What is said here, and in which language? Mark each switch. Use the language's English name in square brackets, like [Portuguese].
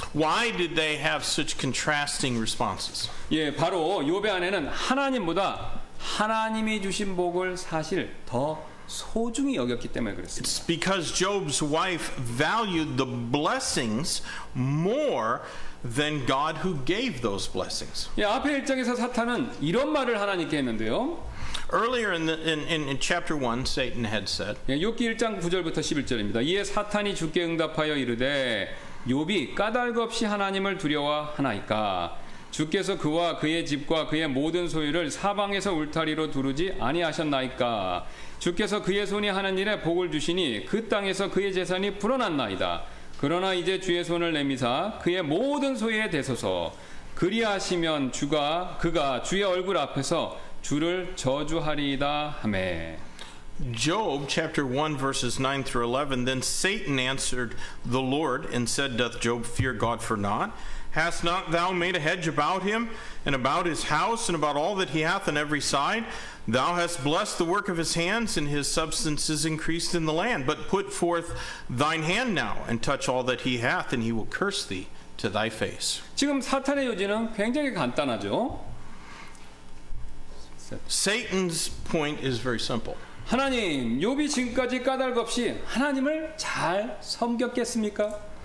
[English] Why did they have such contrasting responses? [Korean] 예, 바로 욥의 아내는 하나님보다 하나님이 주신 복을 사실 더 소중히 여겼기 때문에 그렇습니다. [English] It's because Job's wife valued the blessings more than God who gave those blessings. [Korean] 예, 앞에 1장에서 사탄은 이런 말을 하나님께 했는데요. [English] Earlier in chapter 1, Satan had said, [Korean] 예, 욥기 1장 9절부터 11절입니다. 이에 사탄이 주께 응답하여 이르되 욥이 까닭 없이 하나님을 두려워하나이까 주께서 그와 그의 집과 그의 모든 소유를 사방에서 울타리로 두르지 아니하셨나이까 주께서 그의 손이 하는 일에 복을 주시니 그 땅에서 그의 재산이 불어났나이다. 그러나 이제 주의 손을 내미사 그의 모든 소유에 대소서 그리하시면 그가 주의 얼굴 앞에서 주를 저주하리이다 하매. [English] Job chapter 1 verses 9 through 11, then Satan answered the Lord and said, Doth Job fear God for naught? Hast not thou made a hedge about him, and about his house, and about all that he hath on every side? Thou hast blessed the work of his hands, and his substance is increased in the land. But put forth thine hand now, and touch all that he hath, and he will curse thee to thy face. [Korean] 지금 사탄의 요지는 굉장히 간단하죠. [English] Satan's point is very simple. [Korean] 하나님, 욥이 지금까지 까닭 없이 하나님을 잘 섬겼겠습니까?